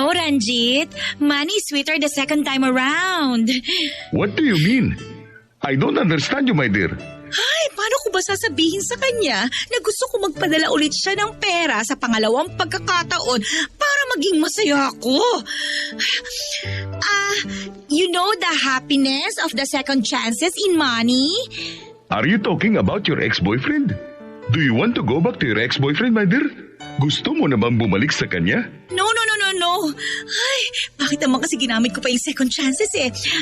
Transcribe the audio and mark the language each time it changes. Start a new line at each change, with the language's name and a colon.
English: Ranjit, money is sweeter the second time around. What do you mean? I don't understand you, my dear.
Filipino: Ay, paano ko ba sasabihin sa kanya na gusto ko magpadala ulit siya ng pera sa pangalawang pagkakataon para maging masaya ako?
English: You know the happiness of the second chances in money? Are you talking about your ex-boyfriend? Do you want to go back to your ex-boyfriend, my dear?
Filipino: Gusto mo na bang bumalik sa kanya? No. Ay, bakit naman kasi ginamit ko pa yung second chances eh?